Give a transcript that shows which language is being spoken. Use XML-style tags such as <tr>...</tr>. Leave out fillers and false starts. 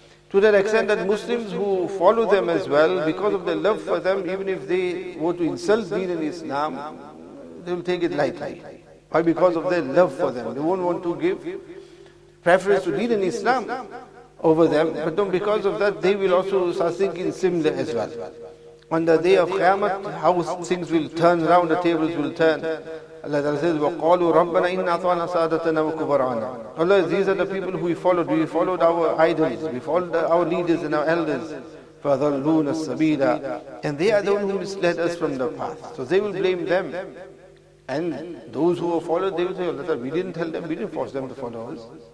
<en>To that extent that Muslims who follow them as well, because of their love for them, even if they were to insult Deen and Islam, they will take it lightly. Why? Because of their love for them. They won't want to give preference to Deen and Islam over them, but no, because of that, they will also start thinking similar as well. On the day of Qiyamah, how things will turn around, the tables will turn. Allah Ta'ala says,</en> <ar>وَقَالُوا رَبَّنَا إِنَّا أَطَعْنَا سَادَتَنَا وَكُبَرَانَا.</ar> <en>Allah, these are the people who we followed. We followed our idols. We followed our leaders and our elders.</en> <ar>فَضَلُّونَ السَّبِيلَ.</ar> <en>And they are the ones who misled us from the path. So they will blame them. And those who were followed, they will say, Allah Ta'ala, we didn't tell them, we didn't force them to follow us.</en>